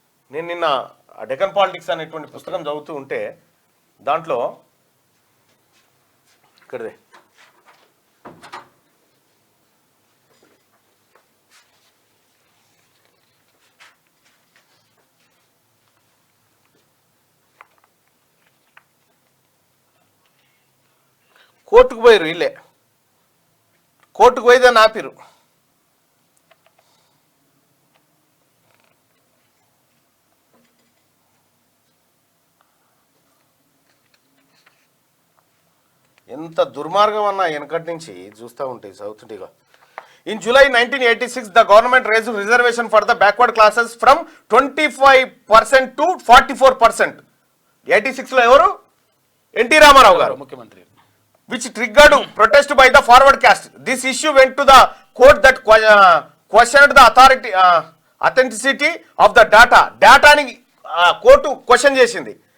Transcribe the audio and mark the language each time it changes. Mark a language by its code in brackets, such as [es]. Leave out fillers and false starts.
[te] నేను నిన్న డెక్కన్ పాలిటిక్స్ అనేటువంటి పుస్తకం చదువుతూ ఉంటే దాంట్లో ఇక్కడదే కోర్టుకు పోయారు వీళ్ళే, కోర్టుకు పోయిదని ఆపిరు. ఎంత దుర్మార్గం అన్నా వెనకటి నుంచి చూస్తూ ఉంటాయి చదువుతుంటేగా. [en] In July 1986, the government raised reservation for the backward classes from 25% to 44%. [te] 86లో ఎవరు? ఎన్టీ రామారావు గారు ముఖ్యమంత్రి. [en] which triggered protest by the forward caste. This issue went to the court that questioned the authenticity of the data. [te] Dataని court question చేసింది.